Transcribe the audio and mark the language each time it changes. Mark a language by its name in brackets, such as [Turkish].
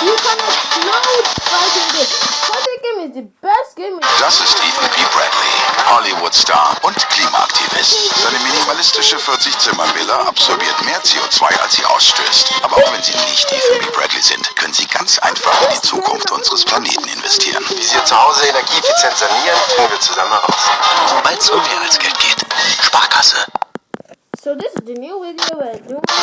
[English] You can upload fighting game. Fighting game is the best game. [German] Das ist Ethan P. Bradley, Hollywood-Star und Klimaaktivist. Seine minimalistische 40-Zimmer-Villa absorbiert mehr CO2, als sie ausstößt. Aber auch wenn Sie nicht Ethan P. Bradley sind, können Sie ganz einfach in die Zukunft unseres Planeten investieren. Wie Sie Ihr Zuhause energieeffizient sanieren, finden wir zusammen heraus. Weil es um mehr als Geld geht. Sparkasse. [English] So this is the new video we're doing.